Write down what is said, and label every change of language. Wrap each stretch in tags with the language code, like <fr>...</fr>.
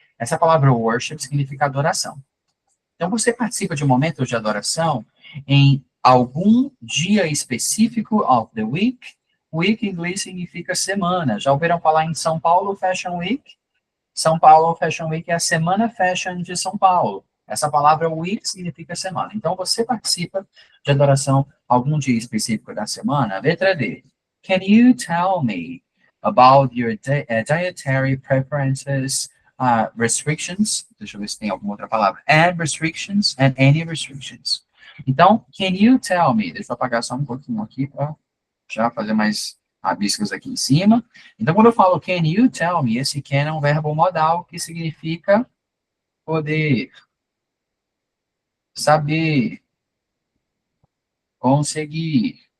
<pt>Essa palavra worship significa adoração. Então, você participa de momentos de adoração em algum dia específico</pt> <en>of the week.</en> <pt>Week em inglês significa semana. Já ouviram falar em São Paulo Fashion Week? São Paulo Fashion Week é a Semana Fashion de São Paulo. Essa palavra week significa semana. Então, você participa de adoração algum dia específico da semana. Letra D.</pt> <en>Can you tell me about your dietary preferences, restrictions?</en> <pt>Deixa eu ver se tem alguma outra palavra.</pt> <en>And restrictions, and any restrictions. Então, can you tell me?</en> <pt>Deixa eu apagar só um pouquinho aqui para já fazer mais rabiscos aqui em cima. Então, quando eu falo</pt> <en>can you tell me,</en> <pt>esse can é um verbo modal que significa poder, saber, conseguir.</pt>